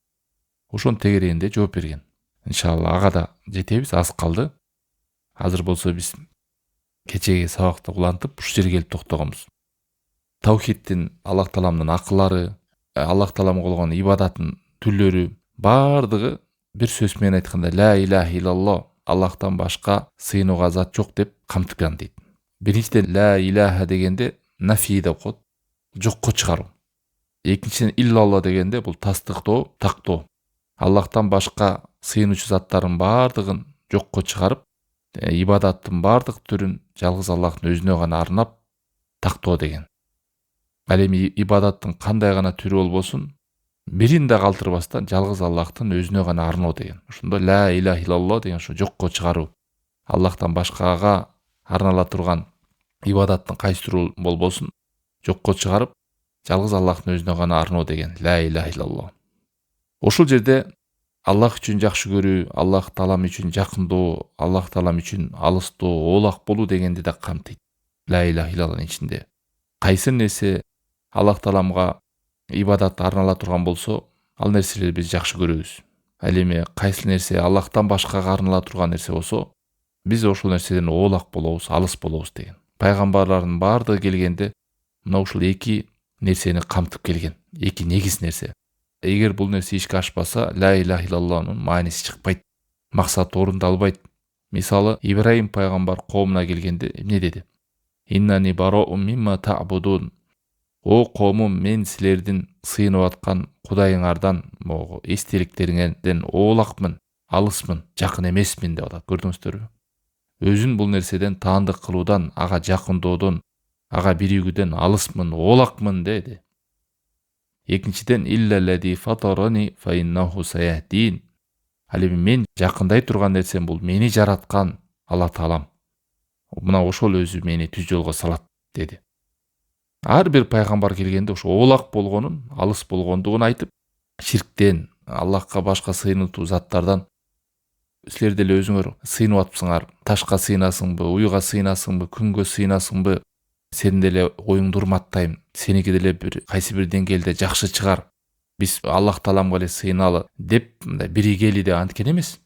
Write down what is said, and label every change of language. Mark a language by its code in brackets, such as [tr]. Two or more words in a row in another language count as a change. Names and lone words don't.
[ky] Ошонун тегерегинде жооп берген. [ar] إن شاء الله [ky] ага да жетебиз, аз калды. Азыр болсо биз кечеги сабакты улантып, ушул жерге келип токтогонбуз. Тавхидтин Аллах Тааламдын акылары, Аллах Тааламга болгон ибадаттын түрлөрү бардыгы бир сөз менен айтканда [ar] لا إله إلا الله, [ky] Аллахтан башка сыйынууга зат жок деп камтылган дейт. Биринчиден [ar] لا إله [ky] дегенде нафи деп коет, жокко чыгаруу. Экинчиден [ar] إلا الله [ky] дегенде бул тастыктоо, тактоо. Аллахтан башка сыйынуучу заттардын бардыгын жокко чыгарып, ибадаттын бардык түрүн жалгыз Аллахтын өзүнө гана арнап тактоо деген. Ал эми ибадаттын кандай гана түрү болбосун, бирин да калтырбастан жалгыз Аллахтын өзүнө гана арноо деген. Ошондо [ar] لا إله إلا الله [ky] деген ушу жокко чыгаруу. Аллахтан башкага арнала турган ибадаттын кайсы түрү болбосун жокко чыгарып, жалгыз Аллахтын өзүнө гана арноо деген [ar] لا إله إلا الله. [ky] Ошол жерде Аллах үчүн жакшы көрүү, Аллах Таалам үчүн жакындоо, Аллах Таалам үчүн алыстоо, оолак болуу дегенди да камтыйт. [ar] لا إله إلا الله [ky] ичинде кайсы нерсе Аллах Тааламга ибадат арнала турган болсо, ал нерселерди биз жакшы көрөбүз. Ал эми кайсы нерсе Аллахтан башкага арнала турган нерсе болсо, биз ошол нерседен оолак болобуз, алыс болобуз деген. Пайгамбарлардын бардыгы келгенде мына ушул эки нерсени камтып келген. Эки негиз нерсе. Эгер бул нерсе ишке ашпаса, [ar] لا إله إلا الله [ky] мааниси чыкпайт, максаты орундалбайт. Мисалы, Ибраим пайгамбар коомуна келгенде эмне деди? [ar] إنني براء مما تعبدون. [ky] О коомум, мен силердин сыйынып аткан кудайыңардан, эстеликтериңерден оолакмын, алысмын, жакын эмесмин деп атат. Көрдүңүздөрбү? Өзүн бул нерседен таандык кылуудан, ага жакындоодон, ага биригүүдөн алысмын, оолакмын деди. Экинчиден [ar] إلا الذي فطرني فإنه سيهدين. [ky] Ал эми мен жакындай турган нерсем бул мени жараткан Алла Таалам. Мына ошол өзү мени түз жолго салат деди. Ар бир пайгамбар келгенде ошо оолак болгонун, алыс болгондугун айтып, ширктен, Аллахка башка сыйынуу заттардан силер деле өзүңөр сыйынып атпсыңар, ташка сыйынасыңбы, уйга сыйынасыңбы, күнгө сыйынасыңбы, сени деле оюңду урматтайм, сеники деле бир кайсы бир деңгээлде жакшы чыгар, биз Аллах Тааламга эле сыйыналы деп биригели деп анткен эмес.